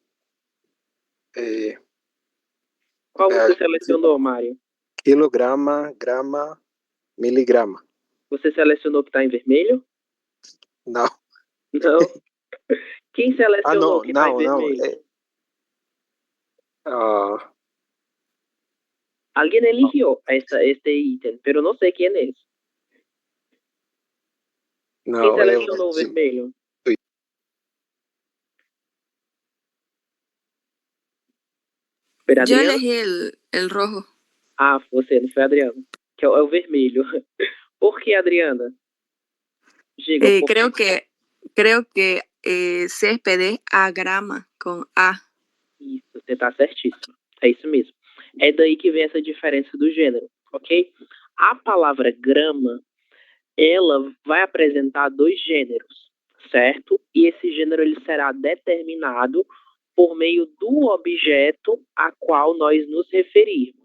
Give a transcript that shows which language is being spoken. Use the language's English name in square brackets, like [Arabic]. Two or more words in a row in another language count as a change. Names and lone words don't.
[Portuguese] Qual você selecionou, Mário? Quilograma, grama, miligrama. Você selecionou o que está em vermelho? Não. Não. Quem selecionou o que está em não. vermelho? Ah, [Spanish] Alguien eligió este ítem, pero no sé quién es. [Portuguese] Quem não, selecionou o sim. vermelho? Foi a [Spanish] Yo [Portuguese] Adriana? [Spanish] elegí el rojo. [Portuguese] Ah, você, não foi a Adriana. Que é o vermelho. Por que, Adriana? Diga, por quê? [Spanish] Creo que césped a grama con A. [Portuguese] Isso, você tá certíssimo. É isso mesmo. É daí que vem essa diferença do gênero, ok? A palavra grama, ela vai apresentar dois gêneros, certo? E esse gênero ele será determinado por meio do objeto a qual nós nos referirmos.